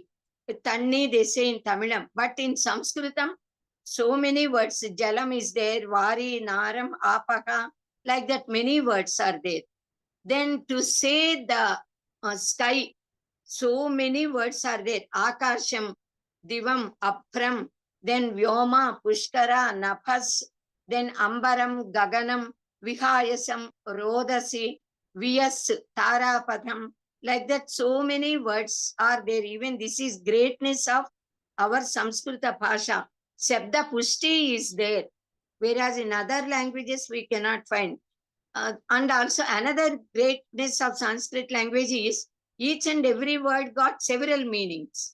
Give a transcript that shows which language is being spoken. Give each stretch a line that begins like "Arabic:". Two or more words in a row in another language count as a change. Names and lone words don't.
English: Tanni, they say in Tamilam. But in Sanskritam, so many words. Jalam is there,
Sanskrit: Vari, Naram, Apaha,
English: like that, many words are there. Then to say the sky, so many words are there.
Sanskrit: Akasham, Divam, Apram, then Vyoma, Pushkara, Naphas, then Ambaram, Gaganam, Vihayasam, Rodasi, Vyas, Tarapadam,
English: like that, so many words are there. Even this is greatness of our
Sanskrit: Samskrita Bhasha. Shabda Pushti
English: is there, whereas in other languages we cannot find. And also another greatness of Sanskrit language is each and every word got several meanings.